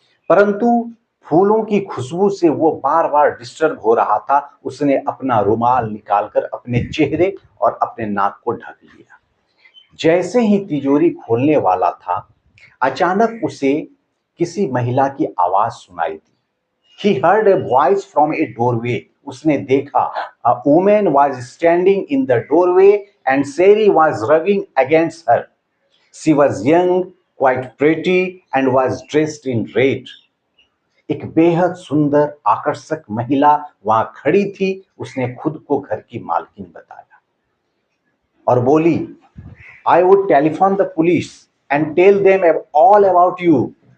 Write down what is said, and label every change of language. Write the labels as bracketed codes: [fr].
[hi] परंतु फूलों की खुशबू से वो बार बार डिस्टर्ब हो रहा था। उसने अपना रुमाल निकालकर अपने चेहरे और अपने नाक को ढक लिया। जैसे ही तिजोरी खोलने वाला था, अचानक उसे किसी महिला की आवाज सुनाई दी। [en] He heard a voice from a doorway। [hi] उसने देखा, [en] a woman was standing in the doorway and Sari was rubbing against her। She was young, quite pretty and was dressed in red। [hi] एक बेहद सुंदर आकर्षक महिला वहां खड़ी थी। उसने खुद को घर की मालकिन बताया और बोली, [en] I would telephone the police and tell them all about you।